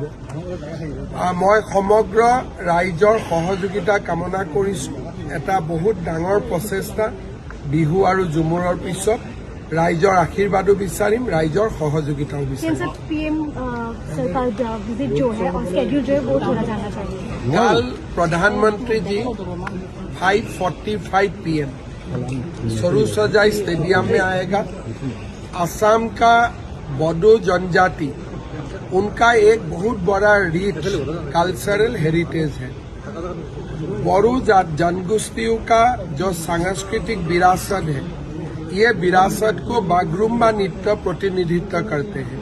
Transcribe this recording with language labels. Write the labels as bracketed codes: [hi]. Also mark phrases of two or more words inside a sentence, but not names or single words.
[as] মই সমগ্ৰ ৰাইজৰ সহযোগিতা কামনা কৰিছোঁ। এটা বহুত ডাঙৰ প্ৰচেষ্টা, বিহু আৰু ঝুমুৰৰ পিছত ৰাইজৰ আশীৰ্বাদো বিচাৰিম, ৰাইজৰ সহযোগিতাও বিচাৰিম। [hi] কাল प्रधानमंत्री जी 5:45 PM सरूसजाई स्टेडियम में आएगा। असम का बोडो जनजाति, उनका एक बहुत बड़ा रिच कल्चरल हेरिटेज है। बोडो जनगोष्ठियों का जो सांस्कृतिक विरासत है, ये विरासत को बागरुम्बा नृत्य प्रतिनिधित्व करते हैं।